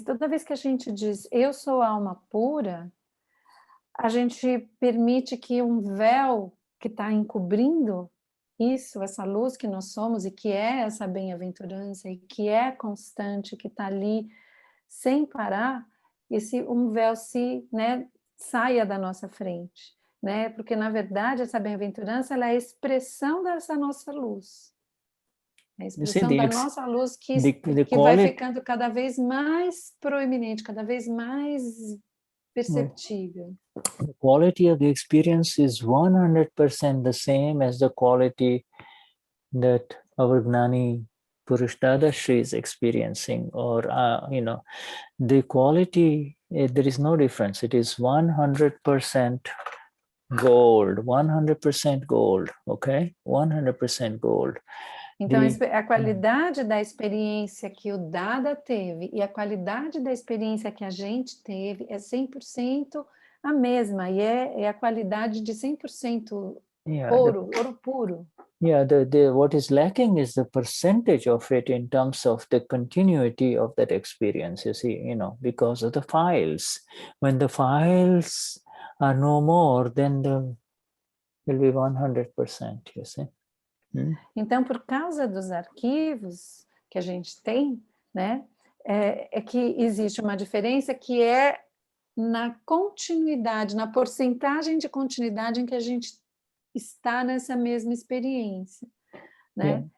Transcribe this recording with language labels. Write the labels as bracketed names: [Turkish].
[Portuguese] Toda vez que a gente diz eu sou alma pura, a gente permite que um véu que está encobrindo isso, essa luz que nós somos e que é essa bem-aventurança e que é constante, que está ali sem parar, um véu saia da nossa frente, né? Porque na verdade essa bem-aventurança ela é a expressão dessa nossa luz. A expressão da nossa luz que vai ficando cada vez mais proeminente, cada vez mais perceptível. [English] The quality of the experience is 100% the same as the quality that our Gnani Purush Dadashri is experiencing, or the quality, there is no difference. It is 100% gold, 100% gold, okay? 100% gold. [Portuguese] Então, a qualidade da experiência que o Dada teve e a qualidade da experiência que a gente teve é 100% a mesma, e é a qualidade de 100% ouro puro. [English] Yeah, what is lacking is the percentage of it in terms of the continuity of that experience, you see, because of the files. When the files are no more, then will be 100%, you see. [Portuguese] Então, por causa dos arquivos que a gente tem, né, é que existe uma diferença que é na continuidade, na porcentagem de continuidade em que a gente está nessa mesma experiência, né?